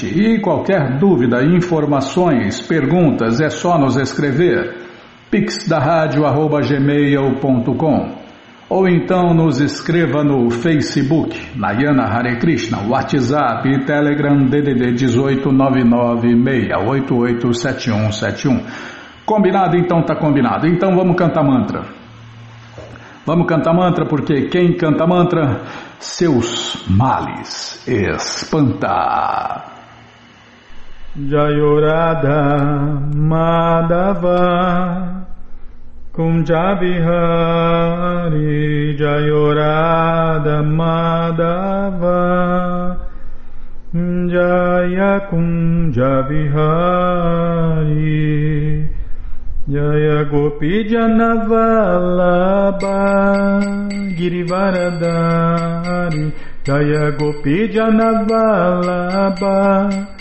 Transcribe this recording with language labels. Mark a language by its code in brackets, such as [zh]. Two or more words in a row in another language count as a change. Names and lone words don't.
[pt] E qualquer dúvida, informações, perguntas, é só nos escrever pixdaradio@gmail.com ou então nos escreva no Facebook, [sa] Nayana Hare Krishna, [pt] WhatsApp e Telegram DDD 18 996887171. Combinado? Então tá combinado. Então vamos cantar mantra. Vamos cantar mantra porque quem canta mantra, seus males espanta. [sa] Jayorada Madhava Kunjabihari Jayorada Madhava Jaya Kunjabihari Jaya Gopi Janavalabha Girivaradari Jaya Gopi Janavalabha